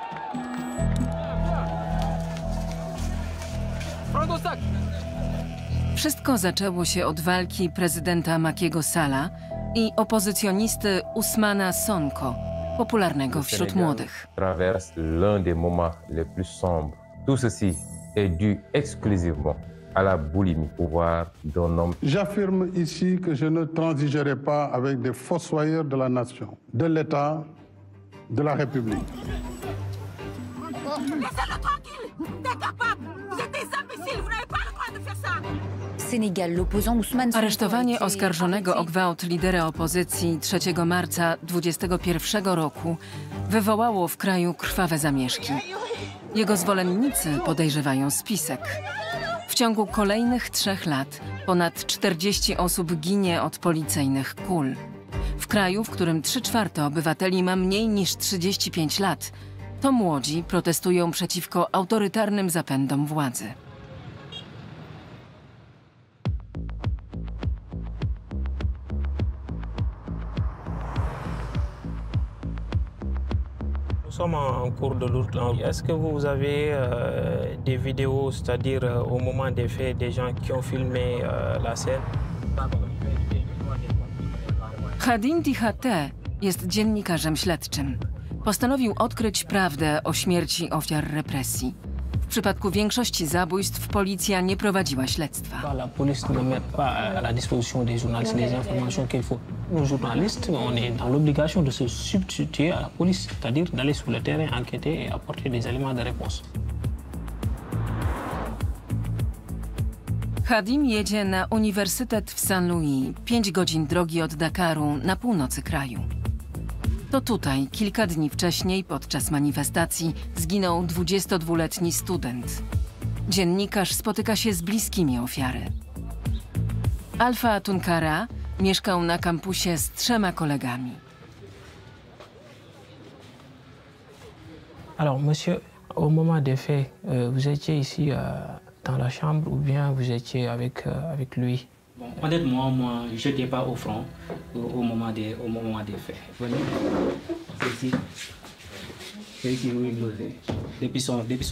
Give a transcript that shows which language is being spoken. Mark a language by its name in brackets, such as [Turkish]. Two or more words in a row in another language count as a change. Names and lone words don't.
[Polish] Wszystko zaczęło się od walki prezydenta Makiego Salla i opozycjonisty Ousmana Sonko, popularnego wśród młodych. [French] Traverse l'un des moments les plus sombres. Tout ceci est dû exclusivement à la boulimie pouvoir d'un homme. J'affirme ici que je ne transigerai pas avec des fossoyeurs de la nation, de l'État, de la République. Laissez-le tranquille! T'es capable! Vous êtes des imbéciles! Vous n'avez pas le droit de faire ça! Sénégal, l'opposant Ousmane Sonko. [Polish] Aresztowanie oskarżonego o gwałt lidera opozycji 3 marca 2021 roku wywołało w kraju krwawe zamieszki. Jego zwolennicy podejrzewają spisek. W ciągu kolejnych 3 lat ponad 40 osób ginie od policyjnych kul. W kraju, w którym 3/4 obywateli ma mniej niż 35 lat, to młodzi protestują przeciwko autorytarnym zapędom władzy. [French] Nous sommes en cours de route. Est-ce que vous avez des vidéos, c'est-à-dire au moment des faits, des gens qui ont filmé la scène? [Polish] Khadim Diakhaté jest dziennikarzem śledczym. Postanowił odkryć prawdę o śmierci ofiar represji. W przypadku większości zabójstw policja nie prowadziła śledztwa. [French] La police ne met pas à la disposition des journalistes les informations qu'il faut. Nous journalistes, on est dans l'obligation de se substituer à la police, c'est-à-dire d'aller sur le terrain, enquêter et apporter des éléments de réponse. [Polish] Khadim jedzie na uniwersytet w Saint-Louis, 5 godzin drogi od Dakaru na północy kraju. To tutaj, kilka dni wcześniej, podczas manifestacji, zginął 22-letni student. Dziennikarz spotyka się z bliskimi ofiary. Alpha Tunkara mieszkał na kampusie z 3 kolegami. [French] Alors, monsieur, au moment des faits, vous étiez ici dans la chambre ou bien vous étiez avec lui? Honnêtement, moi, je n'étais pas au front au moment des faits. Venez, c'est ici. C'est ici où il nous est.